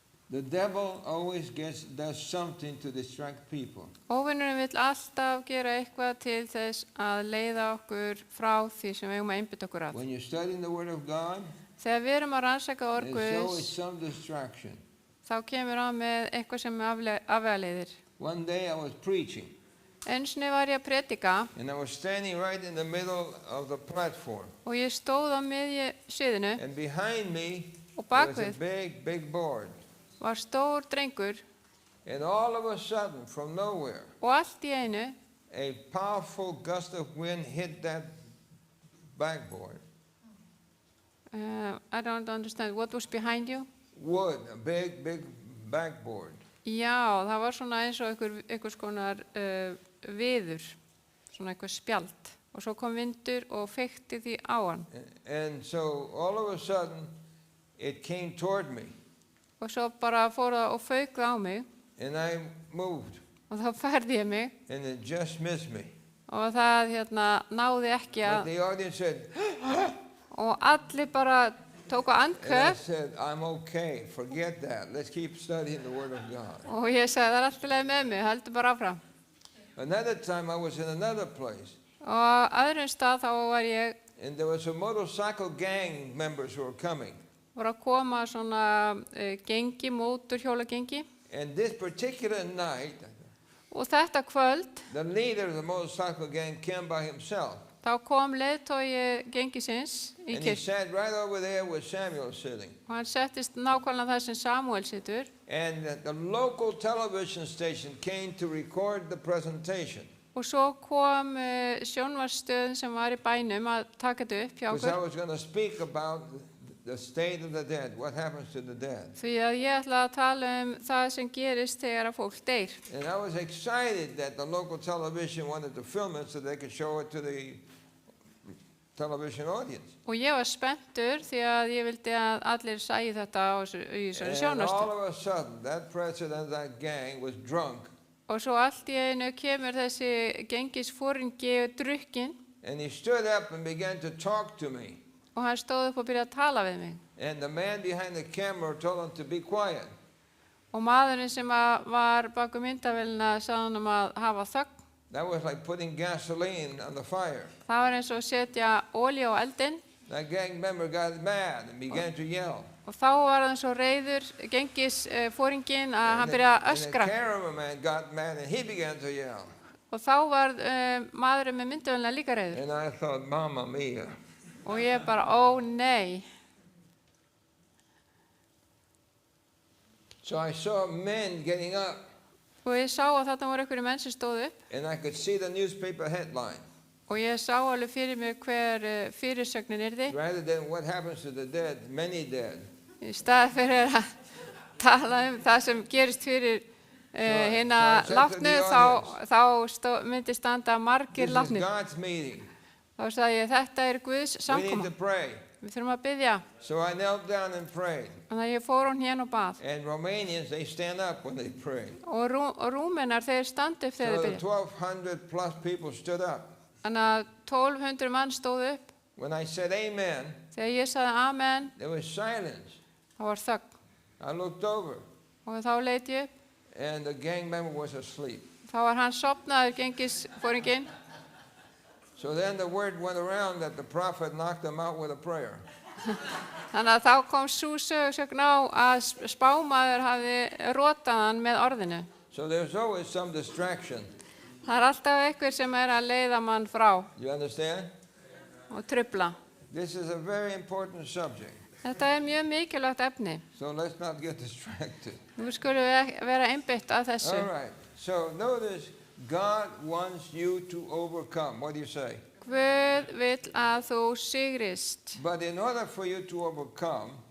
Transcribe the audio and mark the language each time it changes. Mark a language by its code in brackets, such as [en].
[en] The devil always does something to distract people. [is] Óvinnurinn vill alltaf gera eitthvað til þess að leiða okkur frá því sem við eigum að einbytta okkur að. [en] When you're studying the Word of God, [is] Þegar við erum að rannsaka orð [en] there's always [is] Guðs, [en] some distraction. [is] þá kemur á með eitthvað sem afvegaleiðir. [en] One day I was preaching, [is] Einu sinni var ég að predika [en] and I was standing right in the middle of the platform. [is] og ég stóð á miðju sviðinu [en] And behind me [is] og [en] there was a [is] bakvið [en] big board. [is] var stór drengur [en] And all of a sudden, from nowhere, [is] og allt í einu [en] a powerful gust of wind hit that backboard. I don't understand. What was behind you? Wood, a big backboard. [is] Já, það var svona eins og einhvers konar viður, svona eitthvað spjald. Og svo kom vindur og feykti því á hann. [en] And so all of a sudden, it came toward me. [is] Og svo bara fór það og fauk það á mig [en] And I moved, [is] og þá færði ég mig [en] and it just missed me. [is] og það náði ekki [en] But [is] að [en] the audience said, [is] og allir bara tóku [en] and I [is] andköf [en] said, I'm okay, forget that. Let's keep studying the Word of God. [is] og ég sagði það er allt í lagi með mig, heldur bara áfram. [en] Another time I was in another place, [is] Og öðrum stað þá var ég [en] and there was a motorcycle gang members who were coming. [is] var að koma svona gengi, mótorhjóla gengi [en] And this particular night, [is] og þetta kvöld [en] the leader of the motorcycle gang came by himself. [is] þá kom leiðtogi gengisins í [en] And he [is] kirkju [en] sat right over there where Samuel was sitting. [is] og hann settist nákvæmlega þar sem Samúel situr [en] And the local television station came to record the presentation. [is] og svo kom sjónvarpsstöðin sem var í bænum að taka þetta upp hjá [en] Because I [is] okkur [en] was going to speak about the state of the dead, what happens to the dead. [is] því að ég ætla að tala það sem gerist þegar að fólk deyr. [en] And I was excited that the local television wanted to film it so they could show it to the television audience. [is] Og ég var spenntur því að ég vildi að allir sæju þetta í þessari [en] And [is] sjónvarpsstöð. [en] all of a sudden, that president of that gang was drunk, [is] Og svo allt í einu kemur þessi gengisforingi drukkinn [en] and he stood up and began to talk to me. [is] og hann stóð upp og byrjaði að tala við mig. [en] And the man behind the camera told him to be quiet. [is] Og maðurinn sem var baku myndavélina sagði hann að hafa þögn. [en] That was like putting gasoline on the fire. [is] Það var eins og að setja olíu á eldinn. [en] That gang member got mad and began to yell. [is] Og þá var hann svo reiður gengisforinginn að hann byrjaði að [en] And the [is] öskra. [en] cameraman got mad and he began to yell. [is] Og þá var maðurinn með myndavélina líka reiður. [en] And I thought, Mamma mia. [is] Og ég bara, ó nei. [en] So I saw men getting up, [is] Og ég sá að þetta voru einhverju menn sem stóðu upp. [en] and I could see the newspaper headline. [is] Og ég sá alveg fyrir mig hver fyrirsögnin yrði. [en] Rather than what happens to the dead, many dead. [is] Í stað fyrir að tala það sem gerist fyrir hina [en] so I said to the [is] þá myndi standa margir [en] This is [is] látnir. [en] God's meeting. [is] Þá sagði ég, þetta er Guðs [en] We need [is] samkoma. [en] to pray. [is] Við þurfum að biðja. [en] So I knelt down and prayed. [is] Þannig að ég fór hún hérna og bað. [en] And Romanians, they stand up when they pray. [is] Og rúmenar, þeir standi upp þegar [en] So [is] þeir [en] the [is] biðja. [en] 1,200 plus people stood up. [is] Þannig að 1200 mann stóðu upp. [en] When I said amen, [is] Þegar ég sagði amen, [en] there was silence. [is] þá var þögn. [en] I looked over, [is] Og þá leit ég upp. [en] and the gang member was asleep. [is] Þá var hann sofnaður gengisforinginn. [en] So then the word went around that the prophet knocked him out with a prayer. [is] Þannig að þá kom sú sögn á að spámaður hafði rotað hann með orðinu. [en] So there's always some distraction. [is] Það er alltaf einhver sem að leiða mann frá [en] You understand? [is] og trufla. [en] This is a very important subject. [is] Þetta er mjög mikilvægt efni. [en] So let's not get distracted. [is] Nú skulum við vera einbytt að þessu. [en] All right. So notice God wants you to overcome. What do you say? [is] Guð vill að þú sigrist. [en] But in order for you to overcome,